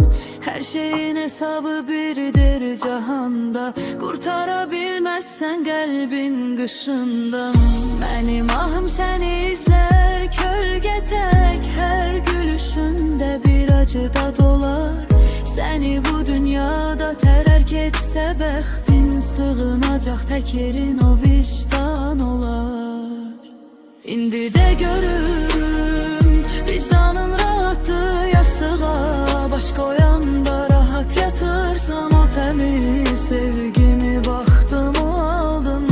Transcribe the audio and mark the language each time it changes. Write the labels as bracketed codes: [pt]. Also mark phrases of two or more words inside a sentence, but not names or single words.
[tr] Her şeyin hesabı biridir cahanda. Kurtarabilmezsen kalbin kışından. Benim ahım seni izler kölge tek. Her gülüşünde bir acı da dolar. [az] Seni bu dünyada terk etse bəxtin, sığınacaq tək yerin o vicdan olar. İndi de görürüm vicdanın rahatdır yastığa. Baş koyanda rahat yatırsan o temiz sevgimi baxtımı aldın.